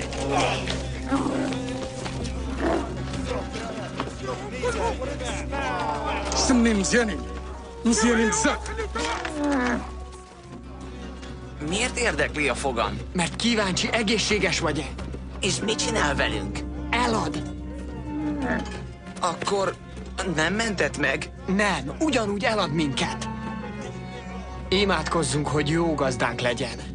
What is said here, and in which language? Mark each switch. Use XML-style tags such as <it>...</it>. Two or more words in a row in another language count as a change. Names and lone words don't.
<ar>سمي مزيانين بزاف.</ar> <hu>Miért érdekli a fogam? Mert kíváncsi, egészséges vagy-e? És mit csinál velünk? Elad. Akkor nem mentett meg? Nem, ugyanúgy elad minket. Imádkozzunk, hogy jó gazdánk legyen.</hu>